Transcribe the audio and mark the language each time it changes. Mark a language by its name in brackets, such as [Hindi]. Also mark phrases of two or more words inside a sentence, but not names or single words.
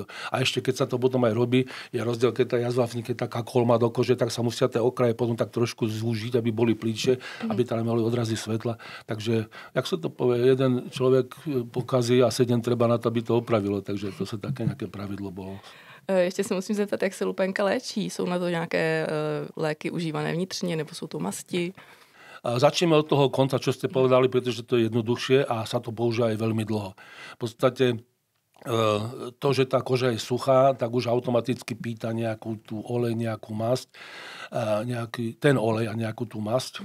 [Slovak] A ešte keď sa to potom aj robí, je rozdiel, keď tá jazva vznikne taká kolma do kože, tak sa musia tie okraje potom tak trošku zúžiť, aby boli plíče, aby tam mali odrazy svetla. Takže, jak sa to povie, jeden človek pokazí a 7 treba na to, aby to opravilo. Takže to sa také nejaké pravidlo bolo. [Czech] Ještě se musím zeptat, jak se lupenka léčí. Jsou na to nějaké léky užívané vnitřně, nebo jsou to masti? [Slovak] Začneme od toho konca, čo ste povedali, pretože to je jednoduchšie a sa to používa aj veľmi dlho. V podstate to, že tá koža je suchá, tak už automaticky pýta nejakú tú olej, nejakú masť, ten olej a nejakú tú masť.